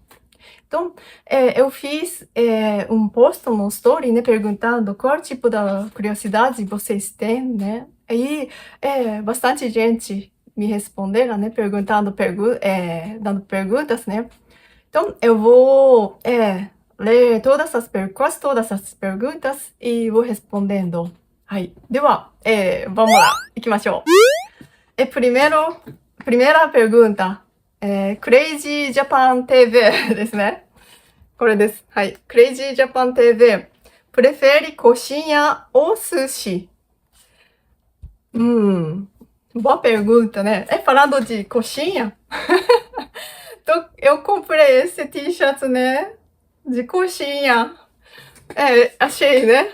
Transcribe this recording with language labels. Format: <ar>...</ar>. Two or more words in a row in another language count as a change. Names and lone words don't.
<pt>Então, eu fiz um post no story, né, perguntando qual tipo de curiosidade vocês têm, né? Aí, bastante gente me responderam, né, dando perguntas, né? Então, eu vou ler quase todas as perguntas e vou respondendo.</pt> <ja>はい。では、</ja> <pt>vamos lá. 行きましょう。primeira pergunta.</pt> <ja>Crazy Japan TV ですね。これです。はい。Crazy Japan TV.</ja> <pt>Prefere coxinha ou sushi? Boa pergunta, né? Falando de coxinha, então, eu comprei esse t-shirt, né? De coxinha. Achei, né?</pt>